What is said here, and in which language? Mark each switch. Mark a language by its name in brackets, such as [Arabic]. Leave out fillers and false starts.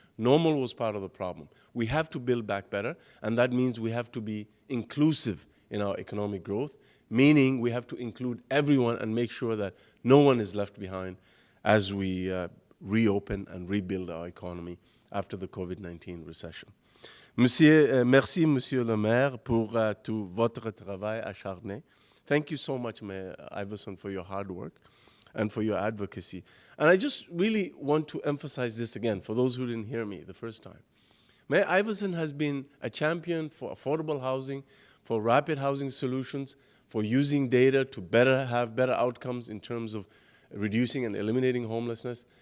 [English] Normal was part of the problem. We have to build back better, and that means we have to be inclusive in our economic growth, meaning we have to include everyone and make sure that no one is left behind as we reopen and rebuild our economy after the COVID-19 recession. [French] Merci, Monsieur le Maire, pour tout votre travail acharné. [English] Thank you so much, Mayor Iveson, for your hard work and for your advocacy. And I just really want to emphasize this again for those who didn't hear me the first time. Mayor Iveson has been a champion for affordable housing, for rapid housing solutions, for using data to have better outcomes in terms of reducing and eliminating homelessness.